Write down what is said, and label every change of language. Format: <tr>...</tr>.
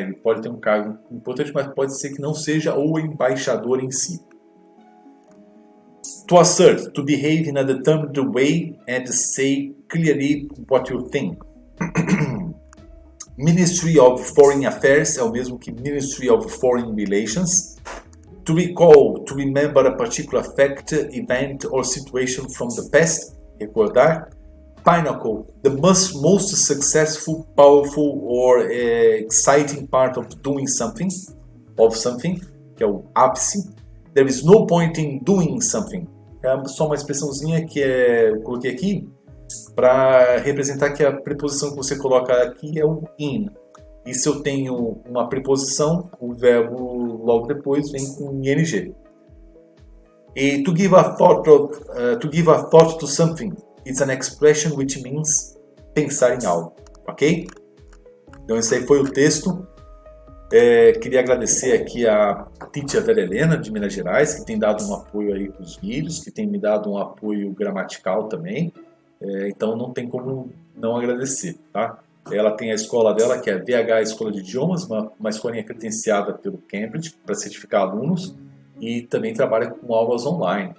<pt>Ele pode ter um cargo importante, mas pode ser que não seja o embaixador em si.</pt> <en>To assert, to behave in a determined way and say clearly what you think. Ministry of Foreign Affairs</en> <pt>é o mesmo que</pt> <en>Ministry of Foreign Relations. To recall, to remember a particular fact, event or situation from the past. Recordar. Pinnacle, the most successful, powerful or exciting part of doing something,</en> <pt>que é o ápice.</pt> <en>There is no point in doing something.</en> <pt>É só uma expressãozinha que eu coloquei aqui para representar que a preposição que você coloca aqui é o in. E se eu tenho uma preposição, o verbo logo depois vem com ing.</pt> <en>E to give a thought to something. It's an expression which means</en> <pt>pensar em algo, ok? Então esse aí foi o texto. Queria agradecer aqui a Titia Vera Helena de Minas Gerais, que tem dado um apoio aí para os vídeos, que tem me dado um apoio gramatical também. Então não tem como não agradecer, tá? Ela tem a escola dela, que é VH Escola de Idiomas, uma escolinha credenciada pelo Cambridge para certificar alunos, e também trabalha com aulas online.</pt>